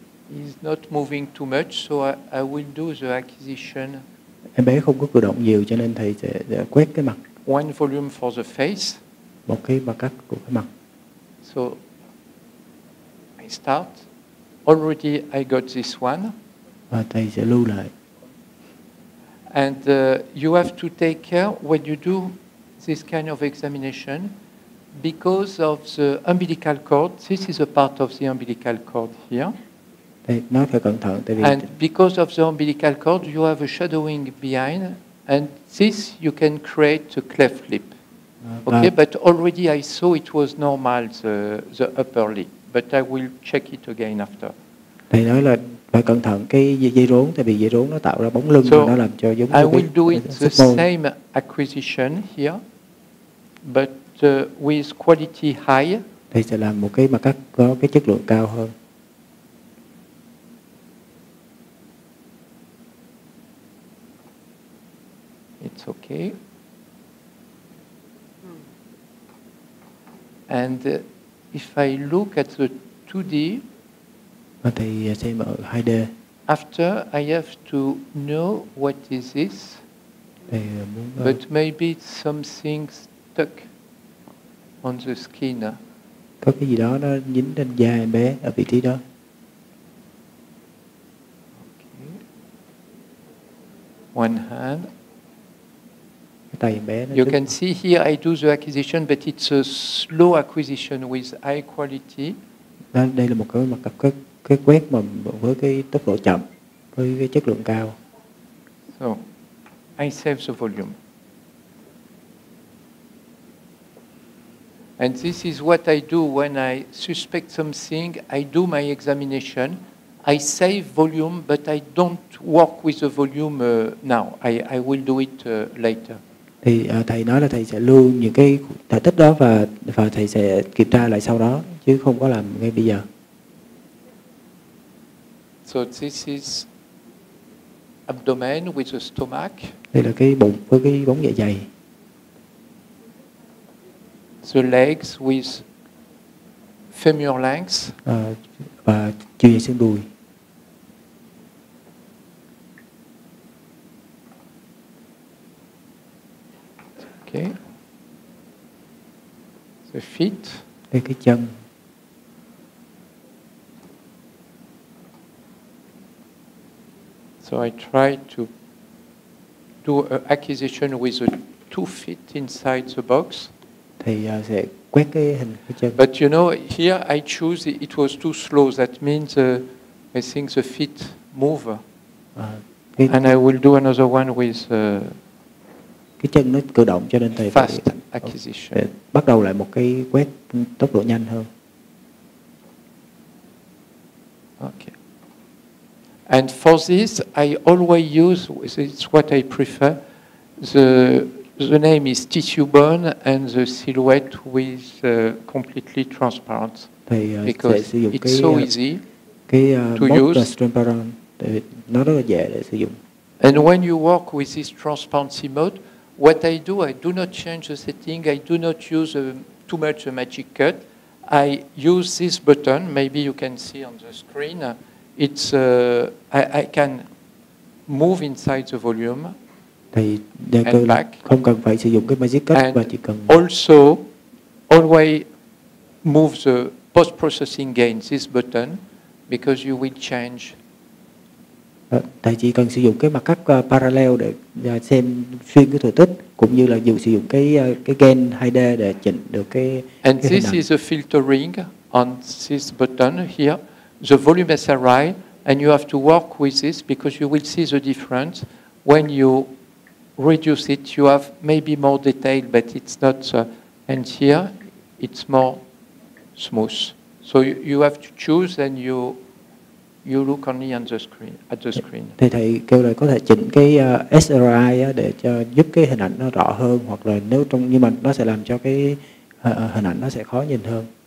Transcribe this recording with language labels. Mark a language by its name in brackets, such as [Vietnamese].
[English] He's not moving too much, so I will do the acquisition. [Vietnamese] Em bé không có cử động nhiều cho nên thầy sẽ quét cái mặt. [English] One volume for the face. [Vietnamese] Một cái mặt cắt của cái mặt. [English] So I start. Already I got this one. [Vietnamese] Và thầy sẽ lưu lại. [English] And you have to take care when you do this kind of examination, because of the umbilical cord. This is a part of the umbilical cord here. [Vietnamese] Đây, nói phải cẩn thận tại vì [English] and because of the umbilical cord, you have a shadowing behind, and this you can create a cleft lip. Okay, but already I saw it was normal, the upper lip, but I will check it again after. [Vietnamese] Thầy nói là phải cẩn thận cái dây rốn, tại vì dây rốn nó tạo ra bóng lưng, [English] So [Vietnamese] nó làm cho giống [English] I will do it the [Vietnamese] môn. [English] same acquisition here, but with quality high. [Vietnamese] Thầy sẽ làm một cái mặt cắt có cái chất lượng cao hơn. [English] It's okay. And if I look at the 2D, [Vietnamese] và thầy xem ở 2D. [English] After I have to know what is this, [Vietnamese] thầy muốn, [English] but maybe it's something stuck on the skin. [Vietnamese] Có cái gì đó nó dính lên da em bé ở vị trí đó. [English] Okay. One hand. [Vietnamese] Tay em bé [English] You can see here I do the acquisition, but it's a slow acquisition with high quality. [Vietnamese] Đây là một cái mặt cắt cái quét mà với cái tốc độ chậm, với cái chất lượng cao. [English] So I save the volume. And this is what I do when I suspect something. I do my examination. I save volume, but I don't work with the volume now. I will do it later. [Vietnamese] Thì thầy nói là thầy sẽ lưu những cái thể tích đó và thầy sẽ kiểm tra lại sau đó, chứ không có làm ngay bây giờ. [English] So this is abdomen with the stomach. [Vietnamese] Đây là cái bụng với cái bóng dạ dày. [English] The legs with femur length. [Vietnamese] Và chiều dài xương đùi. [English] Okay. The feet. [Vietnamese] Đây cái chân. [English] So I try to do an acquisition with the 2 feet inside the box. [Vietnamese] Thì sẽ quét cái hình cái chân. [English] But you know, here I choose it was too slow. That means I think the feet move. And I will do another one with [Vietnamese] cái chân nó cử động cho nên thầy [English] fast acquisition. [Vietnamese] Để bắt đầu lại một cái quét tốc độ nhanh hơn. [English] Okay. And for this, I always use, it's what I prefer, the name is tissue bone and the silhouette with completely transparent. Because it's so easy to use. [Vietnamese] Nó rất là dễ để sử dụng. [English] And when you work with this transparency mode, what I do not change the setting. I do not use too much a magic cut. I use this button. Maybe you can see on the screen. It's I can move inside the volume. [Vietnamese] Thì [English] and back. [Vietnamese] Không cần phải sử dụng cái magic cut và chỉ cần. [English] Also, always move the post-processing gain. This button, because you will change. [Vietnamese] Thầy chỉ cần sử dụng cái mặt cắt parallel để xem xuyên cái thừa tích, cũng như là sử dụng cái gain 2D để chỉnh được cái. [English] And this is a filtering on this button here. The volume SRI, and you have to work with this because you will see the difference when you reduce it. You have maybe more detail, but it's not. And here, it's more smooth. So you have to choose, and you look only on the screen, at the screen. [Vietnamese] Thì thầy kêu là có thể chỉnh cái SRI á, để cho giúp cái hình ảnh nó rõ hơn, hoặc là nếu trong, nhưng mà nó sẽ làm cho cái hình ảnh nó sẽ khó nhìn hơn.